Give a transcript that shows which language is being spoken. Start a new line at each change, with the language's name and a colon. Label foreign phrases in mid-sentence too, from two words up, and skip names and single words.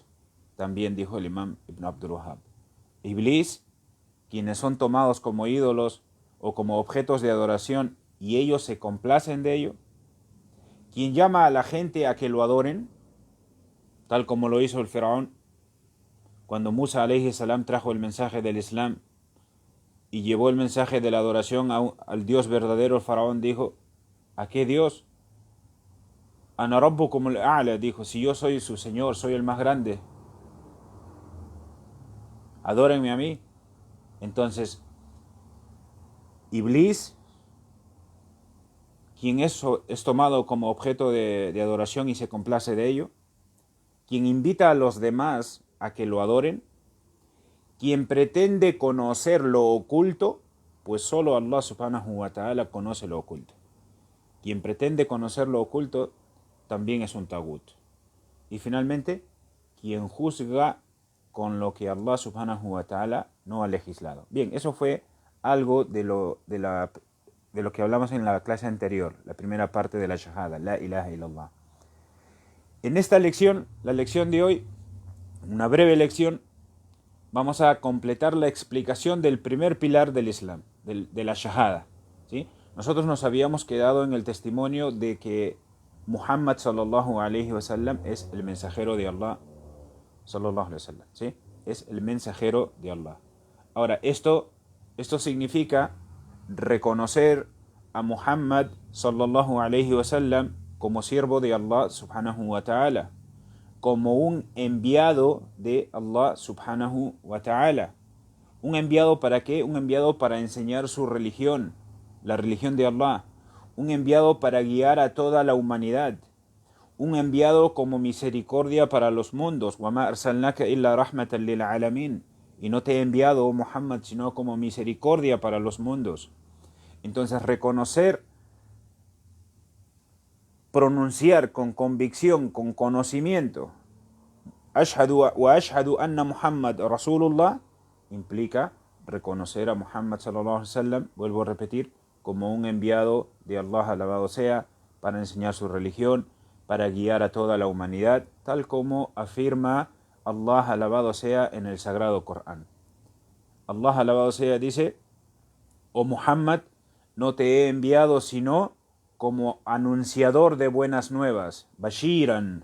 Spanish: También dijo el imam Ibn Abdul Wahhab. Iblis, quienes son tomados como ídolos o como objetos de adoración y ellos se complacen de ello. Quien llama a la gente a que lo adoren, tal como lo hizo el faraón, cuando Musa
Arabic: عليه السلام
Spanish: trajo el mensaje del Islam y llevó el mensaje de la adoración al Dios verdadero, el faraón dijo, ¿a qué Dios?
Arabic: أنا ربكم الأعلى,
Spanish: dijo, si yo soy su Señor, soy el más grande, adórenme a mí. Entonces, Iblis, quien es tomado como objeto de adoración y se complace de ello, quien invita a los demás a que lo adoren, quien pretende conocer lo oculto, pues solo Allah
Arabic: سبحانه وتعالى
Spanish: conoce lo oculto. Quien pretende conocer lo oculto también es un tagut. Y finalmente, quien juzga con lo que Allah
Arabic: سبحانه وتعالى
Spanish: no ha legislado. Bien, eso fue algo de lo que hablamos en la clase anterior, la primera parte de la shahada,
Arabic: لا إله إلا الله.
Spanish: En esta lección, la lección de hoy, una breve lección, vamos a completar la explicación del primer pilar del Islam, de la shahada, ¿sí? Nosotros nos habíamos quedado en el testimonio de que Muhammad
Arabic: صلى الله عليه وسلم
Spanish: es el mensajero de Allah
Arabic: صلى الله عليه وسلم,
Spanish: ¿sí? Es el mensajero de Allah. Ahora, esto significa reconocer a Muhammad
Arabic: صلى الله عليه وسلم
Spanish: como siervo de Allah
Arabic: سبحانه وتعالى,
Spanish: como un enviado de Allah
Arabic: سبحانه وتعالى.
Spanish: ¿Un enviado para qué? Un enviado para enseñar su religión, la religión de Allah. Un enviado para guiar a toda la humanidad. Un enviado como misericordia para los mundos.
Arabic: وَمَا أَرْسَلْنَاكَ إِلَّا رَحْمَةً لِلْعَالَمِينَ.
Spanish: Y no te he enviado, oh Muhammad, sino como misericordia para los mundos. Entonces, reconocer, pronunciar con convicción, con conocimiento,
Arabic: أشهد أن محمدا رسول الله,
Spanish: implica reconocer a Muhammad
Arabic: صلى الله عليه وسلم,
Spanish: vuelvo a repetir, como un enviado de Allah, alabado sea, para enseñar su religión, para guiar a toda la humanidad, tal como afirma Allah, alabado sea, en el sagrado Corán. Allah, alabado sea, dice, oh Muhammad, no te he enviado sino como anunciador de buenas nuevas, Bashiran.